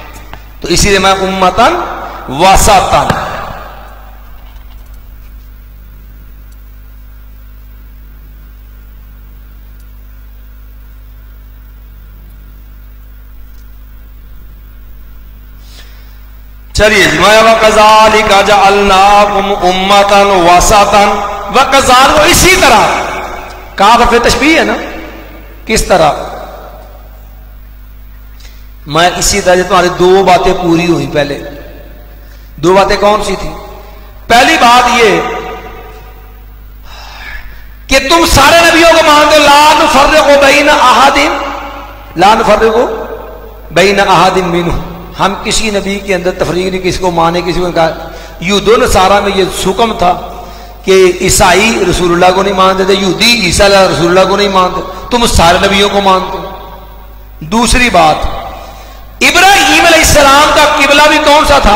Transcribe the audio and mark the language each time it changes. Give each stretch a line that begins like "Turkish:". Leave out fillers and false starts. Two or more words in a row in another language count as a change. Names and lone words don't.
Hindi: तो इसीलिए मैं
Arabic: أمة وسطا,
Hindi: चलिए,
Arabic: وكذلك جعلناكم أمة وسطا وكذلك,
Hindi: इसी तरह, काफ पे तशबीह है ना, किस तरह, मैं इसी तरह तुम्हारी दो बातें पूरी हुई। पहले दो बातें कौन सी थी? पहली बात ये कि तुम सारे नबियों को मानते हो,
Arabic: لا نفرق بين أحد لا نفرق بين أحد منهم,
Hindi: हम किसी नबी के अंदर तफरीक नहीं, किसी को माने किसी को कहा। यूदो नसारा में ये हुक्म था कि ईसाई रसूलुल्लाह को नहीं मानते थे, यहूदी ईसा रसूलुल्लाह को नहीं मानते, तुम सारे नबियों को मानते। दूसरी बात, इब्राहीम अलैहिस्सलाम का किबला भी कौन सा था?